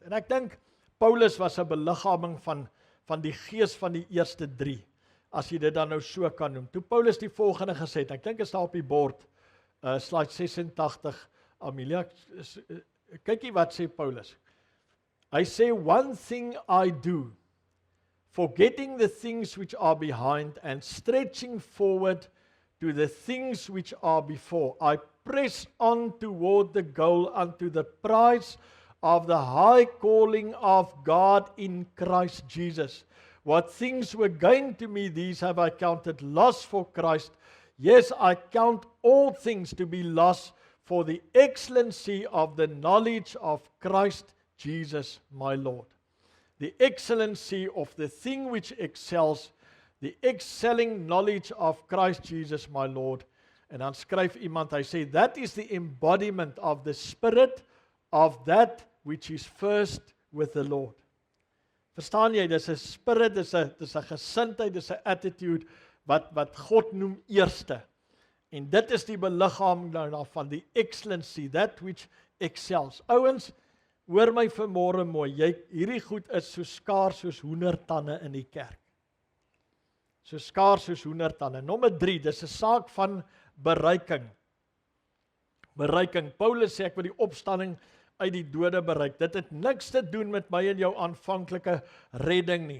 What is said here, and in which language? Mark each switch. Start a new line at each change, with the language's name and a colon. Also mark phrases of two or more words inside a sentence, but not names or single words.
Afrikaans: En ek dink Paulus was 'n beliggaaming van die gees van die eerste 3, as jy dit dan nou so kan noem. Toe Paulus die volgende gesê het, ek dink is daar op die bord, slide 86, Amelia, kykie wat sê Paulus. Hy sê,
English: one thing I do, forgetting the things which are behind and stretching forward to the things which are before. I press on toward the goal unto the prize of the high calling of God in Christ Jesus. What things were gained to me, these have I counted loss for Christ. Yes, I count all things to be loss for the excellency of the knowledge of Christ Jesus my Lord. The excellency of the thing which excels, the excelling knowledge of Christ Jesus my Lord.
Afrikaans: En dan skryf iemand, hy sê,
English: that is the embodiment of the spirit of that which is first with the Lord.
Afrikaans: Verstaan jy, dis 'n spirit, dis 'n gesindheid, dis 'n attitude, wat God noem eerste. En dit is die beliggaaming daarvan, die excellency,
English: that which excels.
Afrikaans: Ouens, hoor my vanmôre mooi, hierdie goed is so skaars soos hoendertande in die kerk. So skaars soos hoendertande. Nommer 3, dis 'n saak van bereiking. Bereiking. Paulus sê ek wil die opstanding uit die dode bereik. Dit het niks te doen met my en jou aanvanklike redding nie.